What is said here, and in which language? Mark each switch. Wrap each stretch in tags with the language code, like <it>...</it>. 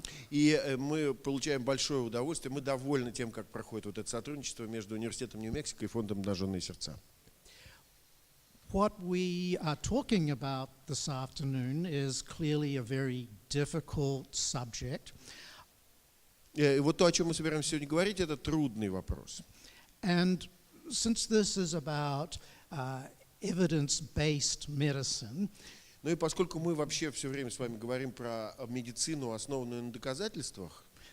<ru>И мы получаем большое удовольствие, мы довольны тем, как проходит вот это сотрудничество между университетом Нью Мексико и фондом «Обнаженные сердца».</ru> <en>What we are talking about this afternoon is clearly a very difficult subject.</en> <ru>И вот то, о чем мы собираемся сегодня говорить, это трудный вопрос.</ru> <en>And since this is about evidence-based medicine,</en> <ru>Ну и поскольку мы вообще все время с вами говорим про медицину, основанную на доказательствах,</ru>